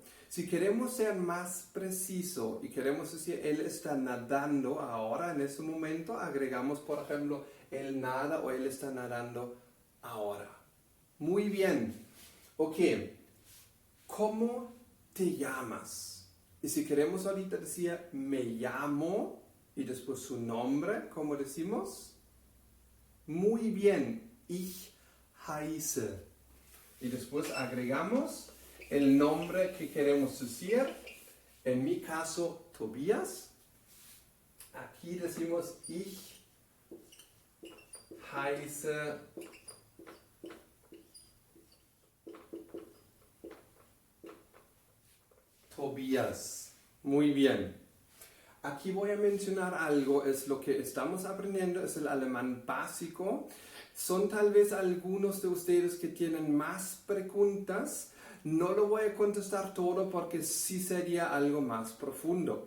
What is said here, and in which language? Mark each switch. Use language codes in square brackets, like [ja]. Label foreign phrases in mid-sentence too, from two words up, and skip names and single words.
[es] Si queremos ser más preciso y queremos decir él está nadando ahora, en este momento, agregamos, por ejemplo, él nada o él está nadando ahora. Muy bien. Ok, ¿cómo te llamas? Y si queremos ahorita decir me llamo y después su nombre, ¿cómo decimos? Muy bien, [de] ich heiße. [es] Y después agregamos el nombre que queremos decir. En mi caso, Tobias. Aquí decimos [de] ich heiße Tobias. [es] Muy bien. Aquí voy a mencionar algo, es lo que estamos aprendiendo, es el alemán básico. Son tal vez algunos de ustedes que tienen más preguntas. No lo voy a contestar todo porque sí sería algo más profundo.